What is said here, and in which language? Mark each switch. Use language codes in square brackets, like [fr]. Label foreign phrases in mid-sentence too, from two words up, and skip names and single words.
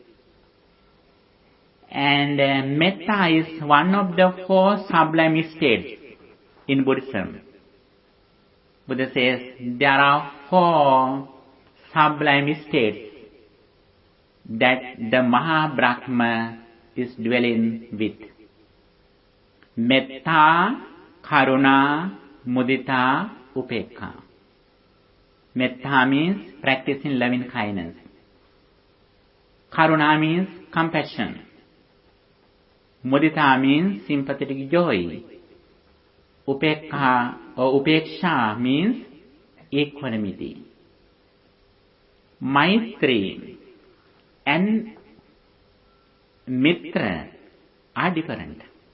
[en] And metta is one of the 4 sublime states in Buddhism. Buddha says there are 4 sublime states that the Mahabrahma is dwelling with. [pi] Metta, karuna, mudita, upekha. [en] Metta means practicing loving kindness. Karuna means compassion. Mudita means sympathetic joy. Upekha or upeksha means equanimity. Maitri and mitra are different.